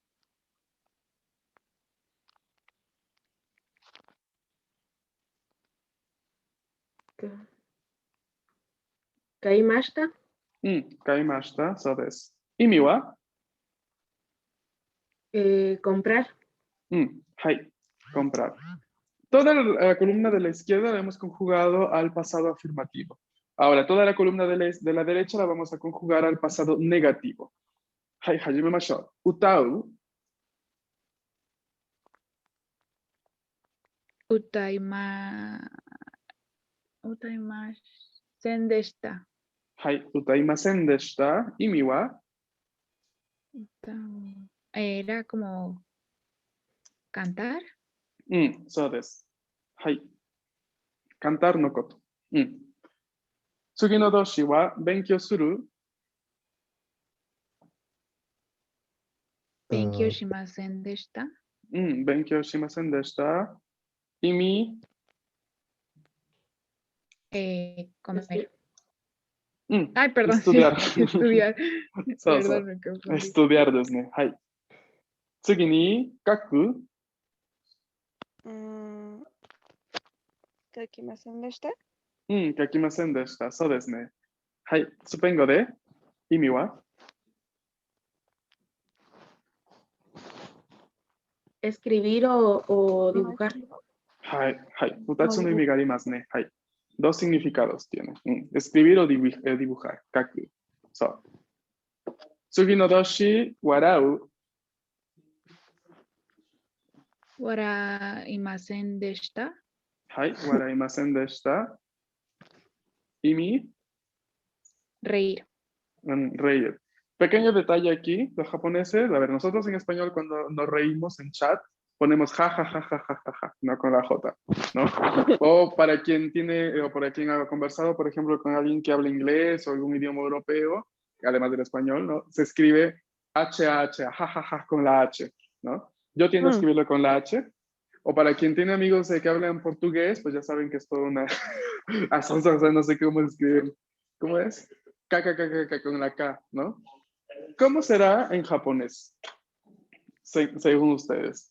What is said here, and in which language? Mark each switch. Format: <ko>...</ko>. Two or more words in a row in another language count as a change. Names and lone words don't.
<ja>Kaimashita. 買いました。そうです。意味は、</ja> <es>Comprar.</es> <ja>はい、comprar.</ja> <es>Toda la columna de la izquierda la hemos conjugado al pasado afirmativo. Ahora, toda la columna de la derecha la vamos a conjugar al pasado negativo.</es> <ja>はい、始めましょう。歌う。歌いませんでした. はい、歌いませんでした。意味は、</ja> <es>Era como cantar.</es> <ja>そうです。はい。cantar のこと。次の動詞は、勉強する。勉強しませんでした. 勉強しませんでした。意味、</ja> <es>Comer. Ay, perdón. estudiar. Estudiar.</es> <ja>そうそう。</ja> <es>Perdón, me confundí.</es> <ja>estudiar ですね。はい。次に、書く。 mm, 書きませんでした。書きませんでした。そうですね。はい。スペイン語で、意味は、</ja> <es>Escribir o dibujar.</es> <ja>はい。はい。2つの意味がありますね。</ja> <es>はい。dos significados tiene. Escribir o dibujar.</es> <ja>書く。そう。次の動詞、笑う。笑いませんでした. はい。笑いませんでした。意味、</ja> <es>Reír. reír. Pequeño detalle aquí, los japoneses, a ver, nosotros en español cuando nos reímos en chat, ponemos ja, ja, ja, ja, ja, ja, ja, no con la J, ¿no? O para quien tiene, o para quien ha conversado, por ejemplo, con alguien que habla inglés o algún idioma europeo, además del español, ¿no? Se escribe H, ja, ja, ja, con la H, ¿no? Yo tiendo a escribirlo con la H. O para quien tiene amigos que hablan portugués, pues ya saben que es toda una... no sé cómo escribir. ¿Cómo es? K, con la K, ¿no? ¿Cómo será en japonés? Según ustedes.</es>